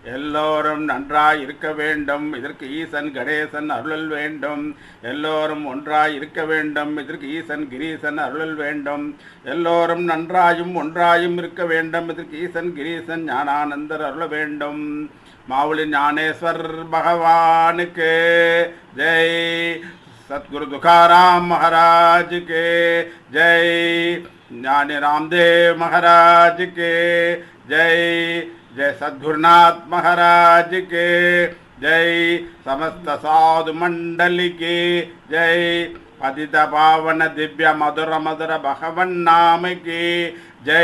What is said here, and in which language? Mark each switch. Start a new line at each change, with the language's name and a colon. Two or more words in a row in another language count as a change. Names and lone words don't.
Tamil: எல்லோரும் நன்றாய் இருக்க வேண்டும், இதற்கு ஈசன் கணேசன் அருளல் வேண்டும். எல்லோரும் ஒன்றாய் இருக்க வேண்டும், இதற்கு ஈசன் கிரீசன் அருளல் வேண்டும். எல்லோரும் நன்றாயும் ஒன்றாயும் இருக்க வேண்டும், இதற்கு ஈசன் கிரீசன் ஞானானந்தர் அருள வேண்டும். மாவுளி ஞானேஸ்வர் பகவானுக்கு ஜெய்.
Hindi: सतगुरु तुकाराम महाराज के जय। ज्ञानी रामदेव महाराज के जय। जय सद्गुरुनाथ महाराज के जय। समस्त साधु मंडली की जय। पतित पावन दिव्य मधुर मधुर भगवन नाम की जय।